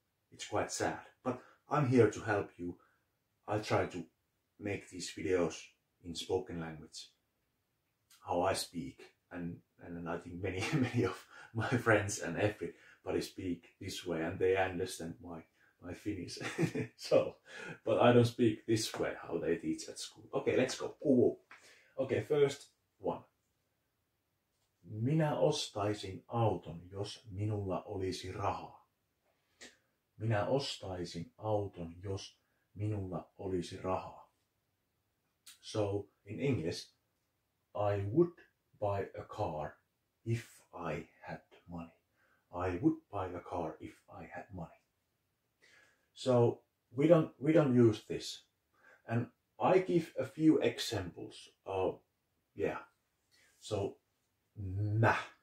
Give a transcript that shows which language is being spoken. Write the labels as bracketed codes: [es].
[en] It's quite sad, but I'm here to help you. I try to make these videos in spoken language, how I speak, and I think many of my friends and everybody speak this way and they understand my Finnish. So, but I don't speak this way, how they teach at school. Okay, let's go. Okay, first one. [fi] Minä ostaisin auton, jos minulla olisi rahaa. Minä ostaisin auton, jos minulla olisi rahaa. [en] So, in English, I would buy a car if I had money. I would buy a car if I had money. So we don't use this, and I give a few examples of So mä.